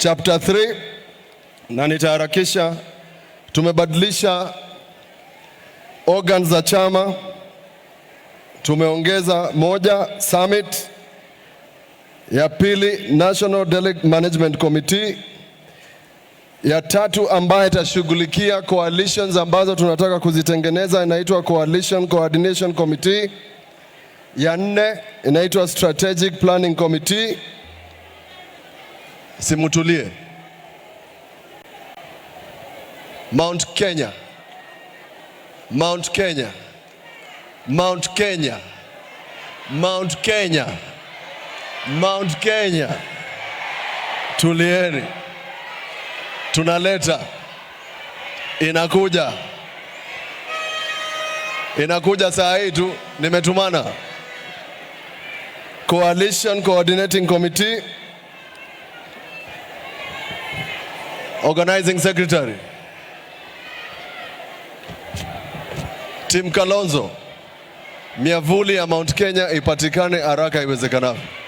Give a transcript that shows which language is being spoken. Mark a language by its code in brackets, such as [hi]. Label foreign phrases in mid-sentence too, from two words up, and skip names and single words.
[sw] chapter 3, na nitaharakisha. Tumebadilisha organs za chama, tumeongeza moja summit, ya pili National Delegate Management Committee, ya tatu ambayo itashughulikia coalitions ambazo tunataka kuzitengeneza inaitwa Coalition Coordination Committee, ya nne inaitwa Strategic Planning Committee. Simutulie. Mount Kenya, Mount Kenya, Mount Kenya, Mount Kenya, Mount Kenya. Tulieni. Tunaleta. Inakuja saa hii tu, nimetumana. Coalition Coordinating Committee, [en] Organizing Secretary Team [sw] Kalonzo, miavuli ya Mount Kenya ipatikane haraka iwezekanavyo.